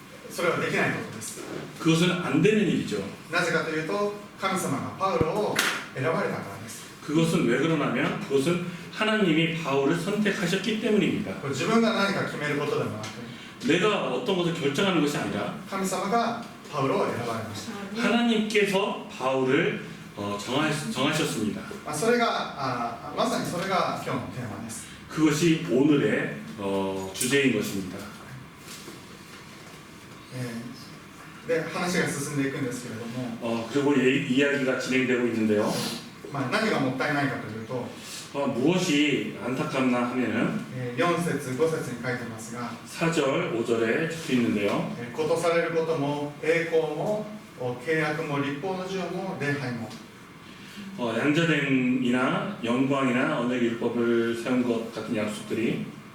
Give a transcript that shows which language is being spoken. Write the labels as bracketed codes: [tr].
[ja] それはできないことです。 [ko] 그것은 안 되는 일이죠. [ja] なぜかというと神様がパウロを選ばれたからです。 [ko] 그것은 왜 그러냐면 그것은 하나님이 바울을 선택하셨기 때문입니다. [ja] これ自分が何か決めることでもなく [ko] 내가 어떤 것을 결정하는 것이 아니라 [ja] 神様がパウロを選ばれました。 [ko] 하나님께서 바울을 정하셨습니다. [ja] それがまさにそれが今日のテーマです。 [ko] 그것이 오늘의 주제인 것입니다. [ja] で話が進んでいくんですけれども、 [ko] 그리고 이야기가 진행되고 있는데요. [ja] 何がもったいないかというと、 [ko] 무엇이 안타깝나 하면은 [ja] 4節5節に書いてますが、 [ko] 4절 5절에 적혀 있는데요. [ja] ことされることも栄光も契約も立法の授与も礼拝も、 [ko] 양자됨이나 영광이나 언약 율법을 세운 것 같은 약속들이